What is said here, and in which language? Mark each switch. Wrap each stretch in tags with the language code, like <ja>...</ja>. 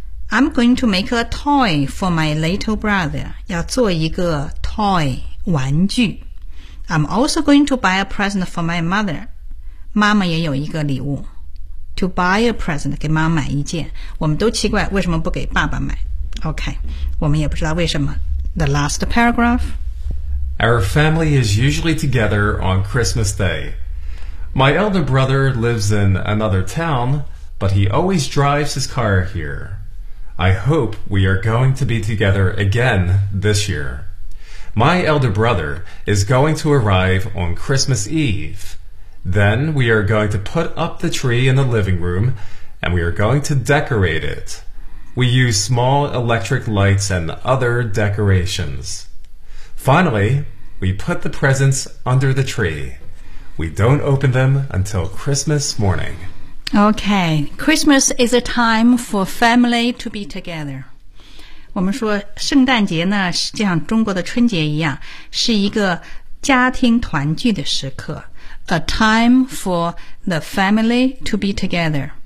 <en>I'm going to make a toy for my little brother,</en> <zh>要做一个 toy, 玩具。</zh> <en>I'm also going to buy a present for my mother,</en> <zh>妈妈也有一个礼物。</zh> <en>To buy a present,</en> <zh>给妈妈买一件。我们都奇怪为什么不给爸爸买。OK, 我们也不知道为什么。</zh> <en>The last paragraph. Our family is usually together on Christmas Day. My elder brother lives in another town, but he always drives his car here. I hope we are going to be together again this year. My elder brother is going to arrive on Christmas Eve. Then we are going to put up the tree in the living room, and we are going to decorate it. We use small electric lights and other decorations. Finally, we put the presents under the tree. We don't open them until Christmas morning. Okay, Christmas is a time for family to be together.</en> <zh>我们说圣诞节呢，就像中国的春节一样，是一个家庭团聚的时刻。</zh> <en>A time for the family to be together.</en>